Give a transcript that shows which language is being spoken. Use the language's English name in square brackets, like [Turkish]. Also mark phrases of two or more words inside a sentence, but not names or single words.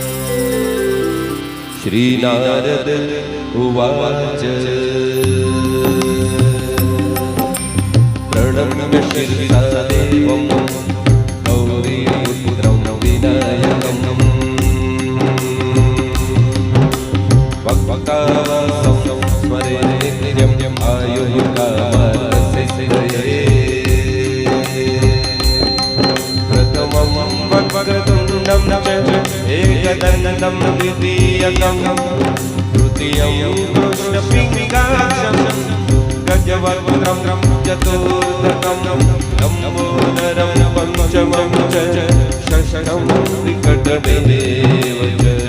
[Sanskrit] શ્રી નારદ ઉવાચ પ્રણમ્ય શિરસા દેવં ગૌરીપુત્રં વિનાયકં ભક્તાવાસં સ્મરે નિત્યં આયુઃ કામાર્થસિદ્ધયે. પ્રથમં વક્રતુંડં ચ एकदन्तं द्वितीयकं तृतीयं कृष्णपिङ्गाक्षं गजवक्त्रं चतुर्थकं लम्बोदरं पञ्चमं च षष्ठं विकटदेव च